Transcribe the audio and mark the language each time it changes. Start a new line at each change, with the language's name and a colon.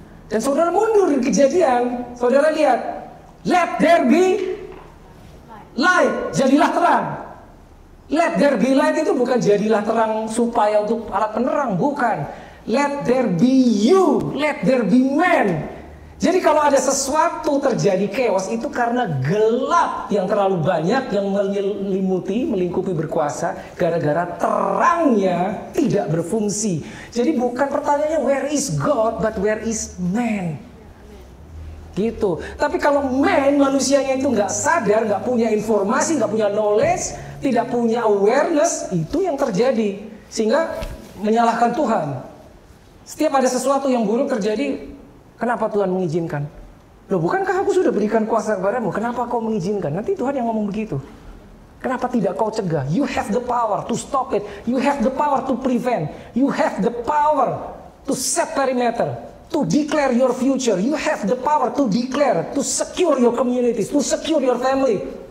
Indonesian: Dan saudara mundur di Kejadian, saudara lihat,
English: let there be light,
Indonesian: jadilah terang.
English: Let there be light
Indonesian: itu bukan jadilah terang supaya untuk alat penerang, bukan.
English: Let there be you, let there be man.
Indonesian: Jadi kalau ada sesuatu terjadi chaos itu karena gelap yang terlalu banyak yang menyelimuti, melingkupi berkuasa gara-gara terangnya tidak berfungsi. Jadi bukan pertanyaannya
English: where is God, but where is man.
Indonesian: Gitu. Tapi kalau man, manusianya itu nggak sadar, nggak punya informasi, nggak punya knowledge, tidak punya awareness, itu yang terjadi. Sehingga menyalahkan Tuhan. Setiap ada sesuatu yang buruk terjadi, kenapa Tuhan mengizinkan? Loh, bukankah aku sudah berikan kuasa kepadamu? Kenapa kau mengizinkan? Nanti Tuhan yang ngomong begitu. Kenapa tidak kau cegah?
English: You have the power to stop it. You have the power to prevent. You have the power to set perimeter. To declare your future. You have the power to declare, to secure your communities, to secure your family.